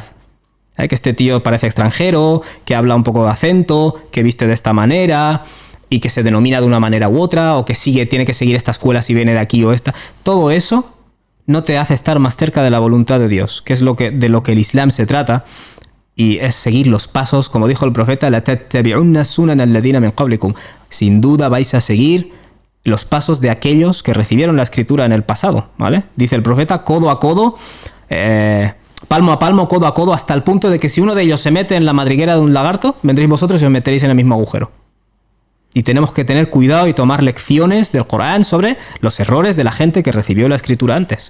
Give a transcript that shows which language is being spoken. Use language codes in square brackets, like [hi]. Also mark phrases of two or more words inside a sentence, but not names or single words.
[es] Que este tío parece extranjero, que habla un poco de acento, que viste de esta manera y que se denomina de una manera u otra, o que tiene que seguir esta escuela si viene de aquí o esta. Todo eso no te hace estar más cerca de la voluntad de Dios, que es de lo que el Islam se trata, y es seguir los pasos, como dijo el profeta, [ar] "لتتبعن سنن الذين من قبلكم". [es] Sin duda vais a seguir los pasos de aquellos que recibieron la escritura en el pasado, ¿vale? Dice el profeta, codo a codo, palmo a palmo, codo a codo, hasta el punto de que si uno de ellos se mete en la madriguera de un lagarto, vendréis vosotros y os meteréis en el mismo agujero. Y tenemos que tener cuidado y tomar lecciones del Corán sobre los errores de la gente que recibió la escritura antes.